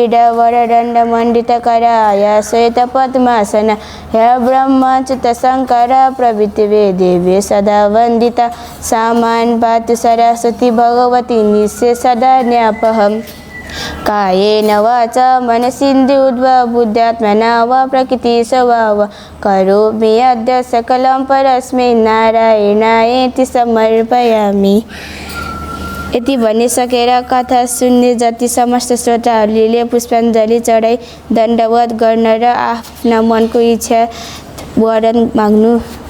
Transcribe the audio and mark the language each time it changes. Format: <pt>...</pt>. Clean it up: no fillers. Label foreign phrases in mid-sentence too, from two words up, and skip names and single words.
<sa>वीरवरदण्डमण्डितकरा या श्वेतपद्मासना या ब्रह्मच्युतशङ्करा प्रभृति देवी सदा वन्दिता सामान् पातु सरस्वती भगवती निःशे सदा न्यापहम् कायेन वाचा मनसिन्धुर्वा बुद्ध्यात्मना वा प्रकृति स्वभाव करोमि अद्य सकलं परस्मै नारायणायेति समर्पयामि।</sa> <ne>यति भनिसकेर कथा सुन्ने जति समस्त श्रोताहरूले पुष्पाञ्जली चढाई दण्डवत गर्न र आफ्ना मनको इच्छा वरदान माग्नु।</ne>